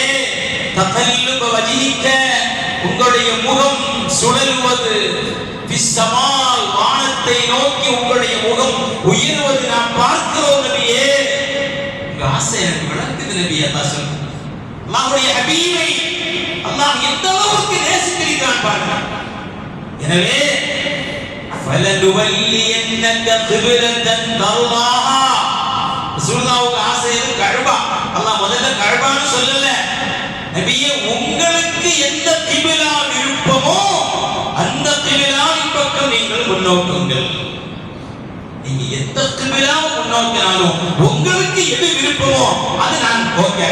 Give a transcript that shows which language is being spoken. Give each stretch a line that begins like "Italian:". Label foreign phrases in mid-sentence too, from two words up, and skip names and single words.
Arabic: تقلب وجهك,
Tamil: உங்களுடைய முகம் சுழலுவது, ஃபிஸ்ஸமால், வானத்தை நோக்கி உங்களுடைய முகம் உயர்வது நாம் பார்க்கிறோம் நபியே. உங்க ஆசை எனக்கு விளங்குது நபியே. அல்லாஹ் சொல்றான். அல்லாஹ்வுடைய ஹபீபை அல்லாஹ் எந்த அளவுக்கு நேசிக்கிறான் பாருங்க.
Arabic: எனவே فَلَنُوَلِّيَنَّكَ قِبْلَةً تَرْضَاهَا,
Tamil: ரசூலுல்லாஹ்வுக்கு ஆசை கஅபா. அல்லாஹ் முதல்ல கஅபான்னு சொல்லல. நபியே உங்களுக்கு எந்த கிபிலா விருப்பமோ அந்த கிபிலாவின் பக்கம் நீங்கள் முன்னோக்குங்கள். நீங்க எந்த கிபிலாவை முன்னோக்கினாலும் உங்களுக்கு எது விருப்பமோ அது நான் ஓகே.